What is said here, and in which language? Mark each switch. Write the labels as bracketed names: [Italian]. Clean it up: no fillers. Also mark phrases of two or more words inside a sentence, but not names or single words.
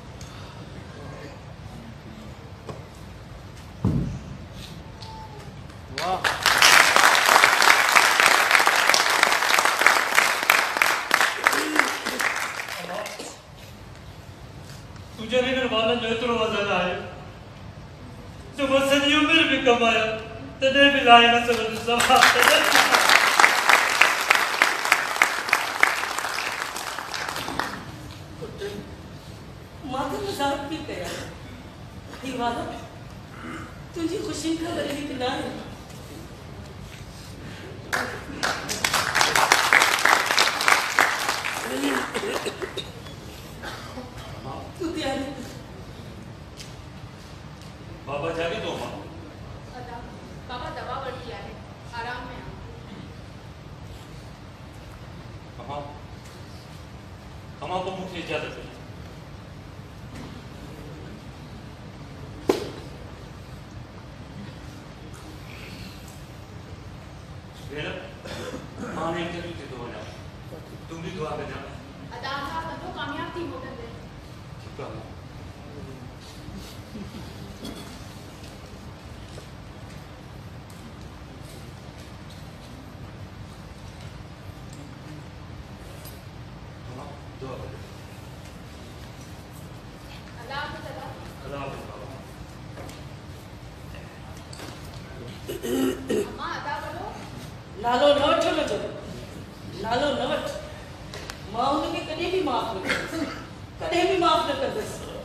[Sindhi] वाह तुझे हिन वारनि जो एतिरो वज़न आहे जो मां सॼी उमिरि बि कमाया तॾहिं बि लाहे न सघंदुसि। पुट मां त मज़ाक पई कयां ही वादा तुंहिंजी ख़ुशी खां वरी हिकु न आहे। तू तैयारी कर। बाबा जागे तो अम्मा बाबा दवा वठी आहे आराम में [Hindi] अम्मा अम्मा को मुझे इजाजत है। [Sindhi] बेटा मां ने इंटरव्यू ते तो वञा [Hindi] तुम भी [Sindhi] दुआ कजा। अदा साहब तो कामयाब थी मोटंदे। [Hindi] ठीक है दुआ करो। [Sindhi] अल्लाह हाफ़िज़ अदा। अल्लाह हाफ़िज़ बाबा। अम्मा अदा बोलो। नालो न वठ हुनजो नालो न वठ मां हुनखे कॾहिं बि माफ़ न कंदसि कॾहिं बि माफ़ न कंदसि।